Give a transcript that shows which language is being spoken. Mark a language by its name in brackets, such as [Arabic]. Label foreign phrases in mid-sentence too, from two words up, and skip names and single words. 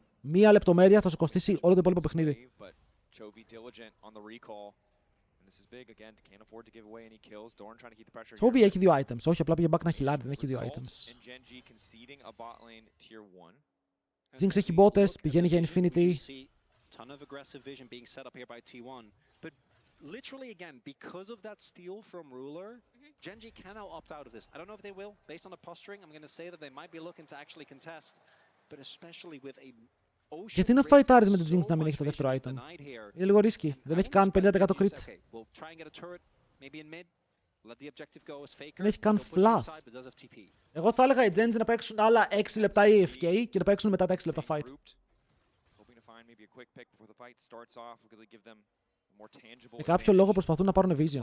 [Greek] Μία λεπτομέρεια θα σου κοστίσει όλο το υπόλοιπο παιχνίδι. Chovy έχει 2 items. Όχι, απλά πήγε back να χιλάρει, δεν έχει 2 items. Jinx έχει μπότες, πηγαίνει για Infinity. [English] Literally again, because of that steal from Ruler, Genji can now opt out of this. I don't know if they will. Based on the posturing, I'm going to say that they might be looking to actually contest. But especially with a ocean. [Greek] Γιατί να φαϊτάρεις με την Jinx να μην έχει το δεύτερο item. Είναι λίγο ρίσκι. Δεν έχει καν 50% crit. Δεν έχει καν flash. Εγώ θα έλεγα οι Genji να παίξουν άλλα 6 λεπτά AFK και να παίξουν μετά τα 6 λεπτά fight. Για κάποιο λόγο προσπαθούν να πάρουν vision.